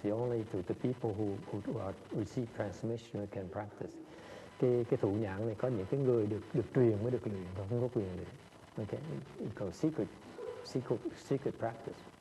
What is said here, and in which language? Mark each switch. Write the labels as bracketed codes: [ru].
[en] It's only to the people who receive transmission who can practice. [vi] Cái thủ nhãn này có những cái người được truyền mới được luyện, không có quyền luyện. [en] Okay, it's called secret practice.